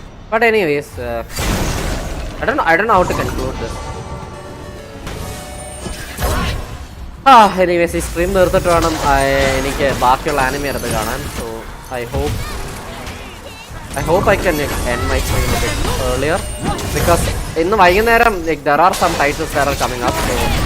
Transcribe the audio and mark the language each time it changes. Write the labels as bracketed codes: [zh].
[en] But anyways, I don't know how to conclude this. [ml] Anyways, ഈ stream നിർത്തിട്ട് വേണം എനിക്ക് ബാക്കിയുള്ള ആനിമ എടുത്ത് കാണാൻ. [en] So I hope I can end my stream a bit earlier, because [ml] ഇന്ന് വൈകുന്നേരം, [en] like, there are some titles that are coming up. So